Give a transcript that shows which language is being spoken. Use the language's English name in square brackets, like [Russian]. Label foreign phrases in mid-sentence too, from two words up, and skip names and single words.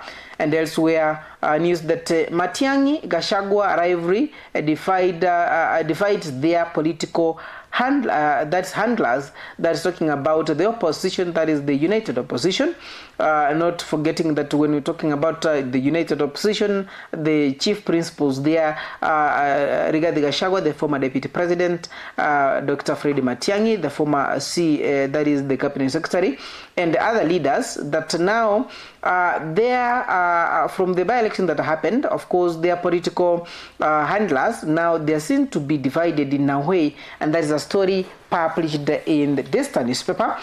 [English] And elsewhere, news that Matiang'i Gachagua rivalry divides their political handlers. That's talking about the opposition, that is the united opposition. Not forgetting that when we're talking about the united opposition, the chief principals there, Rigathi Gachagua, the former deputy president, Dr. Fred Matiang'i, the former that is the cabinet secretary, and other leaders that now from the by-election that happened, of course, their political handlers, now they're seen to be divided in a way, and that is a story published in the Star newspaper.